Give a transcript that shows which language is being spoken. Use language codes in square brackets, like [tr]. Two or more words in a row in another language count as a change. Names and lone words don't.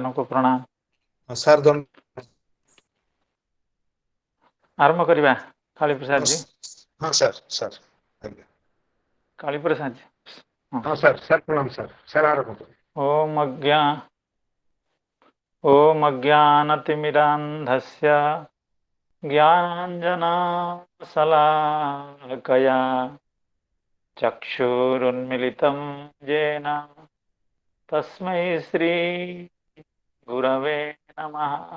[or] ମାନଙ୍କୁ ପ୍ରଣାମ। ସାର୍ ଆରମ୍ଭ କରିବା। କାଳୀପ୍ରସାଦ ଜି, ହଁ ସାର୍ ସାର୍ ଆଜ୍ଞା କାଳୀପ୍ରସାଦ ଜି। ହଁ ସାର୍ ସାର୍ ପ୍ରଣାମ ସାର୍ ସାର୍ ଆରମ୍ଭ। [sa] ओम अज्ञानतिमिरान्धस्य ज्ञानाञ्जनशलाकया चक्षुरुन्मिलितं येन तस्मै श्री गुरवे नमः।